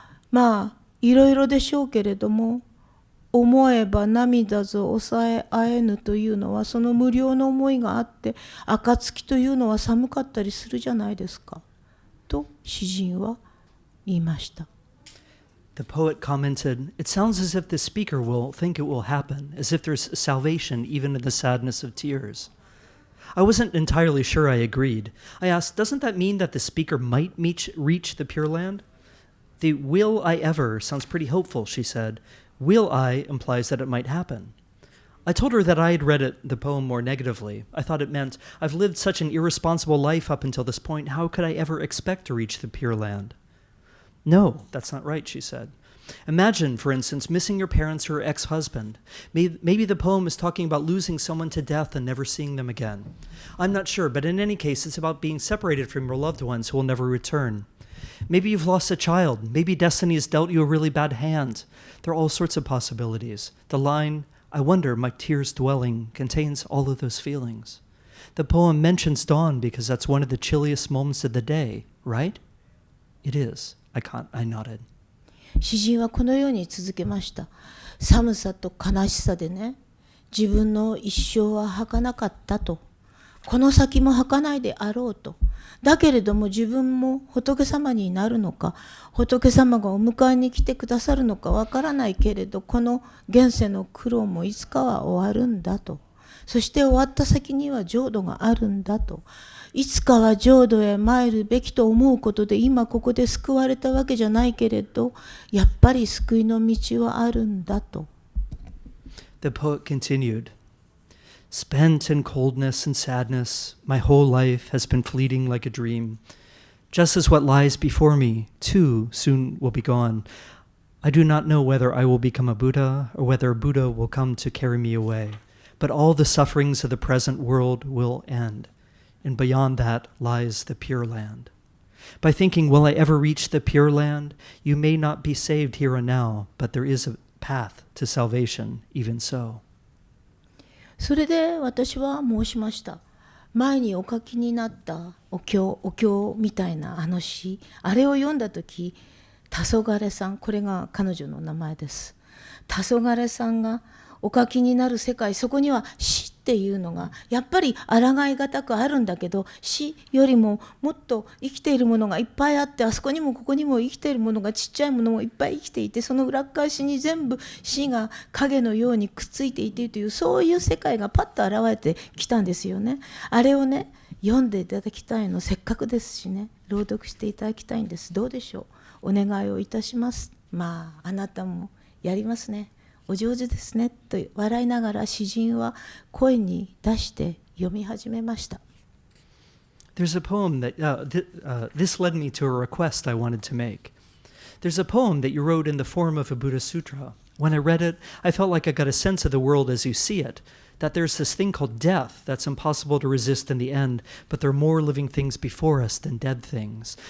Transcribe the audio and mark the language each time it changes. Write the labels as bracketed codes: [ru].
[ja] まあいろいろでしょうけれども、思えば涙ぞ抑えあえぬというのはその無料の思いがあって、暁というのは寒かったりするじゃないですかと詩人は言いました。 [en] The poet commented, "It sounds as if the speaker will think it will happen, as if there's salvation even in the sadness of tears." I wasn't entirely sure I agreed. I asked, "Doesn't that mean that the speaker might reach the Pure Land?" The "will I ever" sounds pretty hopeful, she said. "Will I" implies that it might happen. I told her that I had read the poem more negatively. I thought it meant, I've lived such an irresponsible life up until this point, how could I ever expect to reach the Pure Land? No, that's not right, she said. Imagine, for instance, missing your parents or ex-husband. Maybe the poem is talking about losing someone to death and never seeing them again. I'm not sure, but in any case, it's about being separated from your loved ones who will never return. Maybe you've lost a child. Maybe destiny has dealt you a really bad hand. There are all sorts of possibilities. The line, "I wonder, my tears dwelling," contains all of those feelings. The poem mentions dawn because that's one of the chilliest moments of the day, right? It is. I nodded. [ja] 詩人はこのように続けました。寒さと悲しさでね、自分の一生は儚かったと、この先も儚いであろうと。だけれども自分も仏様になるのか、仏様がお迎えに来てくださるのかわからないけれど、この現世の苦労もいつかは終わるんだと。そして終わった先には浄土があるんだと。いつかは浄土へ参るべきと思うことで今ここで救われたわけじゃないけれど、やっぱり救いの道はあるんだと。 The poet continued, "Spent in coldness and sadness, my whole life has been fleeting like a dream. Just as what lies before me, too, soon will be gone. I do not know whether I will become a Buddha or whether a Buddha will come to carry me away. But all the sufferings of the present world will end. And beyond that lies the Pure Land. By thinking, will I ever reach the Pure Land? You may not be saved here and now, but there is a path to salvation, even so." それで私は申しました。前にお書きになったお経みたいなあの詩、あれを読んだとき、黄昏さん、これが彼女の名前です。黄昏さんがお書きになる世界、そこには死っていうのがやっぱり抗いがたくあるんだけど、死よりももっと生きているものがいっぱいあって、あそこにもここにも生きているものが、ちっちゃいものもいっぱい生きていて、その裏返しに全部死が影のようにくっついていているという、そういう世界がパッと現れてきたんですよね。あれをね、読んでいただきたいの、せっかくですしね、朗読していただきたいんです。どうでしょう。お願いをいたします。まああなたもやりますね。お上手ですねと笑いながら詩人は声に出して読み始めました。 [en] There's a poem that this led me to a request I wanted to make. There's a poem that you wrote in the form of a Buddha Sutra. When I read it, I felt like I got a sense of the world as you see it, that there's this thing called death that's impossible to resist in the end, but there are more living things before us than dead things.